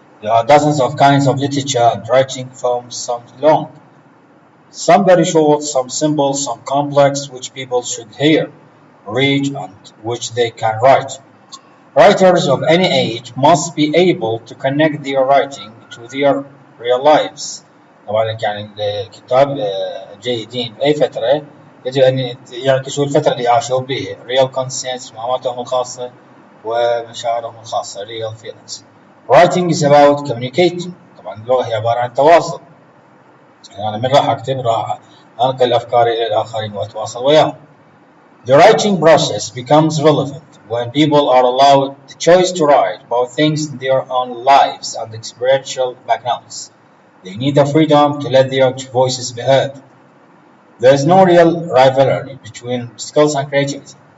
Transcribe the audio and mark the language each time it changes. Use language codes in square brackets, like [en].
[en] There are dozens of kinds of literature and writing forms, some long, some very short, some simple, some complex, which people should hear, read, and which they can write. Writers of any age must be able to connect their writing to their real lives. [ar] طبعا يعني الكتاب جيدين بأي فترة يجب أن يعكسوا الفترة اللي عاشوا بها [en] real concepts [ar] مهاراتهم الخاصة ومشاعرهم الخاصة [en] real feelings. Writing is about communicating. [ar] طبعا اللغة هي عبارة عن تواصل. يعني أنا من راح أكتب راح أنقل أفكاري إلى الآخرين وأتواصل وياهم. [en] The writing process becomes relevant when people are allowed the choice to write about things in their own lives and experiential backgrounds. They need the freedom to let their voices be heard. There is no real rivalry between skills and creativity.